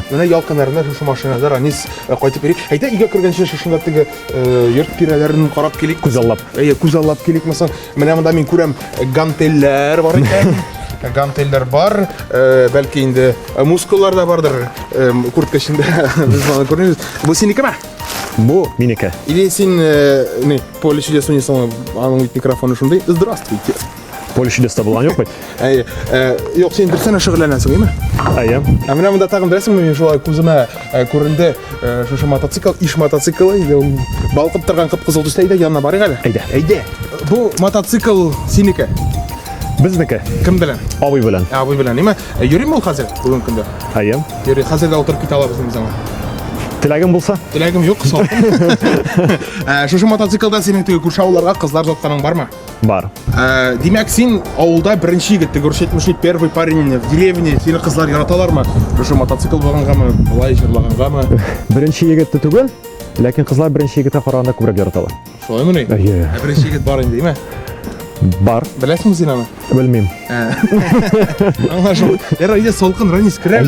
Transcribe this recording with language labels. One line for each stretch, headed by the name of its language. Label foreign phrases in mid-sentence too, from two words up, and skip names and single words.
Tatar: Менә ял көннәрендә шушы машинада Ранис кайтып йөри. Әйдә, өйгә кергәнче шушында теге йорт тирәләрен карап килик. Күз аллап. Әйе, күз аллап килик мәсәлән. Менә монда мин күрәм гантельләр бар икән. Гантельләр бар, бәлки инде мускуллар да бардыр. Куртка эчендә без моны күрәбез. Бу синекеме? Бу минеке. Или син не поле чудес унесың, аның микрофоны шундый. Здравствуйте. Поле чудеста булган юк бит. Әйе, юк, син берсенә шөгыльләнәсең, әйме? Әйе. Менә монда тагын беләсеңме, мин шулай күземә күренде шушы мотоцикл, иш мотоциклы, балкып торган кып-кызыл төстә, әйдә янына барыйк әле. Әйдә. Әйдә. Бу мотоцикл синеке. Безнеке. Кем белән? Абый белән. Абый белән, әйме? Йөрим ул хәзер бүген көндә. Әйе. Йөри, хәзер дә утырып китә алабыз без аңа. Теләгем булса? Теләгем юк, салкын. Шушы мотоциклда синең теге күрше авылларга кызлар затканың бармы? Бар. Димәк, син авылда беренче егет, теге
Russian: первый парень в деревне,
Tatar: сине кызлар яраталармы? Шушы мотоцикл булгангамы, булай җырлагангамы? Беренче егетте түгел, ләкин кызлар беренче егеткә караганда күбрәк яраталар. Шулаймы ни? Әйе. Беренче егет бар инде, әйме? Бар. Беләсеңме син аны? Белмим. Аңлашыл. Яра, әйдә, салкын, Ранис, керәбез.